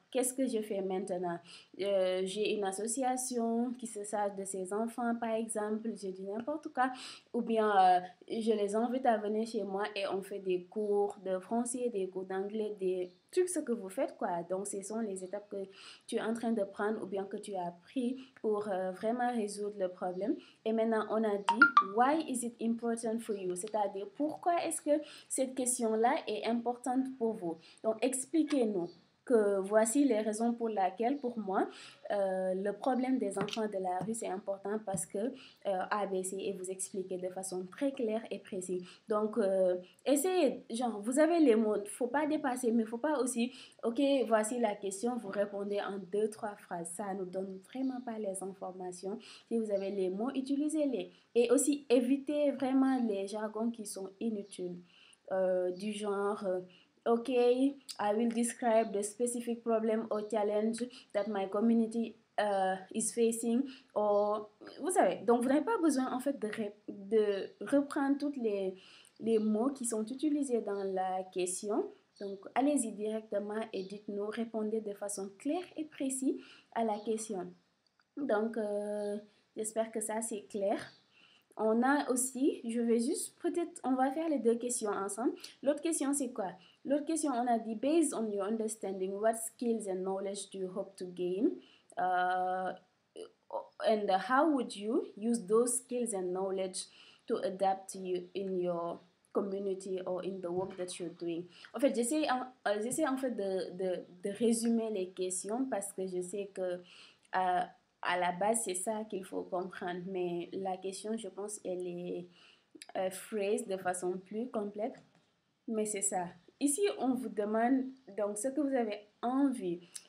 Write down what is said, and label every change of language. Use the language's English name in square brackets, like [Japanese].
[French] Qu'est-ce que je fais maintenant? J'ai une association qui se charge de ces enfants, par exemple, je dis n'importe quoi, ou bien je les invite à venir chez moi et on fait des cours de français, des cours d'anglais, des trucs ce que vous faites, quoi. Donc, ce sont les étapes que tu es en train de prendre ou bien que tu as pris pour vraiment résoudre le problème. Et maintenant, on a dit, [English] why is it important for you? [French] C'est-à-dire, pourquoi est-ce que cette question-là est importante pour vous? Donc, expliquez-nous que voici les raisons pour lesquelles, pour moi, le problème des enfants de la rue, c'est important parce que ABC et vous expliquer de façon très claire et précise. Donc, essayez, genre, vous avez les mots, il ne faut pas dépasser, mais il ne faut pas aussi, ok, voici la question, vous répondez en deux, trois phrases. Ça ne nous donne vraiment pas les informations. Si vous avez les mots, utilisez-les. Et aussi, évitez vraiment les jargons qui sont inutiles. Du genre, [English] okay, I will describe the specific problem or challenge that my community is facing. [French] Or, vous savez, donc vous n'avez pas besoin en fait de reprendre tous les mots qui sont utilisés dans la question. Donc, allez-y directement et dites-nous, répondez de façon claire et précise à la question. Donc, j'espère que ça c'est clair. On a aussi, je vais juste, peut-être, on va faire les deux questions ensemble. L'autre question, c'est quoi? L'autre question, on a dit, [English] based on your understanding, what skills and knowledge do you hope to gain? Uh, and how would you use those skills and knowledge to adapt to you in your community or in the work that you're doing. [French] En fait, j'essaie en fait de résumer les questions parce que je sais que à la base, c'est ça qu'il faut comprendre. Mais la question, je pense, elle est phrase de façon plus complète. Mais c'est ça. Ici, on vous demande donc ce que vous avez envie.